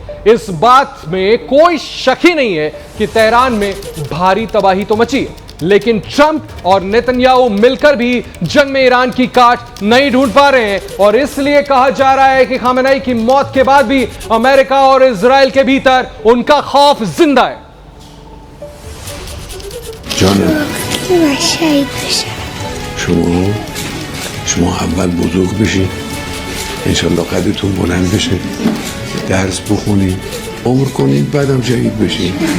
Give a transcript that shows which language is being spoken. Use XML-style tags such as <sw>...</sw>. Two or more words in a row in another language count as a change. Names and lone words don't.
<hi>इस बात में कोई शक ही नहीं है कि तेहरान में भारी तबाही तो मची है। लेकिन ट्रंप और नेतन्याहू मिलकर भी जंग में ईरान की काट नहीं ढूंढ पा रहे हैं और इसलिए कहा जा रहा है कि खामेनेई की मौत के बाद भी अमेरिका और इजराइल के भीतर उनका खौफ जिंदा है।</hi> <fa>شما اول بزرگ بشین انشالله قدرتون بلند بشه درس بخونین عمر کنین بعدم شهید بشین</fa>